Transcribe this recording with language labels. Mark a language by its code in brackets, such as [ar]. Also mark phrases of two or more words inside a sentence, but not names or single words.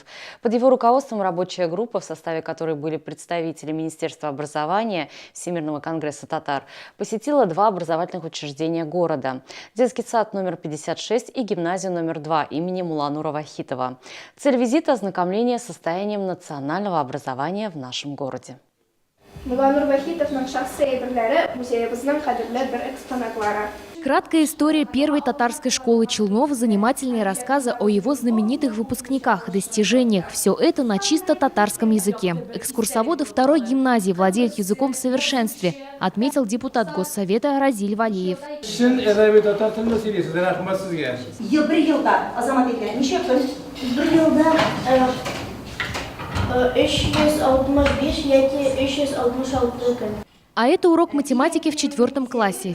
[ru] Под его руководством рабочая группа, в составе которой были представители Министерства образования, Всемирного конгресса татар, посетила два образовательных учреждения города – детский сад номер 56 и гимназию номер 2 имени Муланура Вахитова. Цель визита – ознакомление с состоянием национального образования в нашем городе. [tt] Муланур Вахитовның шахси әйберләре музеебезнең кадерле бер экспонатлары. [ru] Краткая история первой татарской школы Челнов, занимательные рассказы о его знаменитых выпускниках, достижениях. Все это на чисто татарском языке. Экскурсоводы второй гимназии владеют языком в совершенстве, отметил депутат Госсовета Разиль Валеев. А это урок математики в 4 классе.